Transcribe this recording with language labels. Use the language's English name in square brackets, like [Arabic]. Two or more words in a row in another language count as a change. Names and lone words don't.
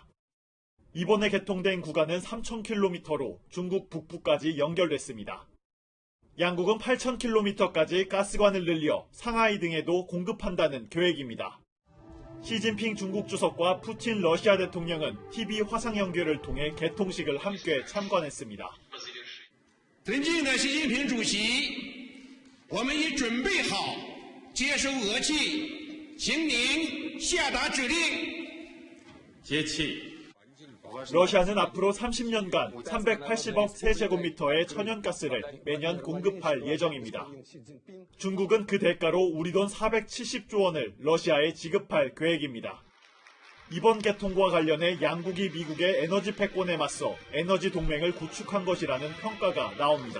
[Korean] 이번에 개통된 구간은 3,000km로 중국 북부까지 연결됐습니다. 양국은 8,000km까지 가스관을 늘려 상하이 등에도 공급한다는 계획입니다. 시진핑 중국 주석과 푸틴 러시아 대통령은 TV 화상 연결을 통해 개통식을 함께 참관했습니다. [Chinese] 尊敬的习近平主席，我们已准备好接收俄气，请您下达指令。接气。 [Korean] 러시아는 앞으로 30년간 380억 세제곱미터의 천연가스를 매년 공급할 예정입니다. 중국은 그 대가로 우리 돈 470조 원을 러시아에 지급할 계획입니다. 이번 개통과 관련해 양국이 미국의 에너지 패권에 맞서 에너지 동맹을 구축한 것이라는 평가가 나옵니다.